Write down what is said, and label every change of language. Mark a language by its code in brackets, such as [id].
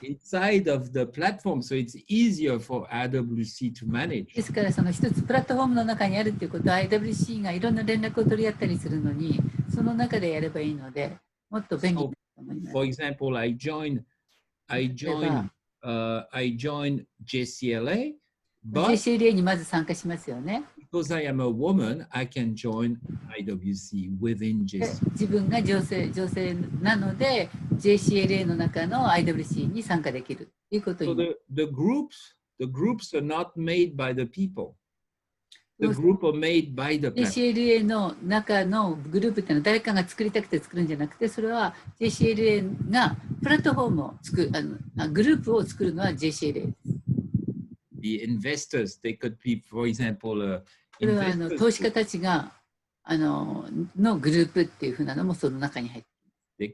[en] Inside of the platform, so it's easier for IWC to manage. [ja] ですからその一つプラットフォームの中にあるっていうことは IWC がいろんな連絡を取り合ったりするのにその中でやればいいのでもっと便利だと思います。 [en] For example, I joined GCLA, but [ja] GCLA にまず参加しますよね。 [en] Because I am a woman, I can join IWC within GCLA. [ja] 自分が女性なので GCLA の中の IWC に参加できるということに。 [en] So the groups are not made by the people. The group are made by the platform. [ja] GCLA の中のグループっていうのは誰かが作りたくて作るんじゃなくて、それは GCLA がプラットフォームを作る、グループを作るのは GCLA。 [en] The investors, they could be, for example, [ja] それは投資家たちがのグループっていうふうなのもその中に入っている。